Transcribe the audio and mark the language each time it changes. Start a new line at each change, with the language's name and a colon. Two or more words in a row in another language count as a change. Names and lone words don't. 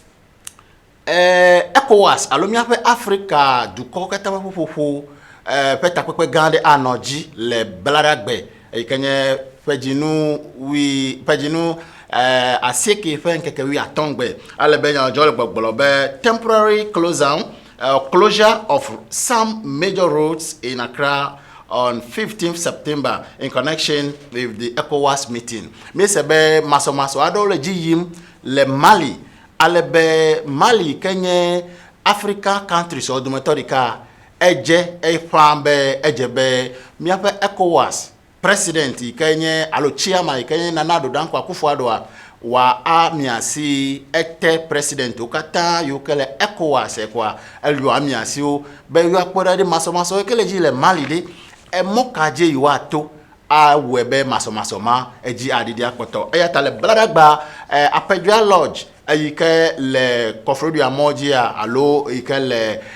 Ewe: ECOWAS alo míaƒe Afrika dukɔ katã ƒe ƒoƒo ƒe takpekpe gã aɖe anɔ dzi le Bladagbe yi ke nye ƒe dzinu asieke ƒe ŋkeke 15 ale be nyadzɔ le gbɔgblɔ be
English: temporary closure of some major roads in Accra on 15th September in connection with the ECOWAS meeting.
Ewe: Mi se be masomaso aɖewo le dzi yim le Mali ale be Mali kenye
English: African countries
Ewe: o dometɔ ɖeka edze eƒãm be edze be míaƒe ECOWAS president yi ke nye alo chairman yi ke nye Nana Addo Dankwa Akufo-Addoa wa amiasi ete president wo katã yiwo ke le ECOWAS kwa elio amiasiwo be yewoakpɔ ɖe masomaso yi ke le dzi le Mali ɖe emɔkadze yiwo ato awɔe be masomaso ma edzi aɖiɖi akpɔtɔ eya ta le Bladagba Apedua Lodge eyi ke le Kɔfrodia mɔ dzia alo yi ke le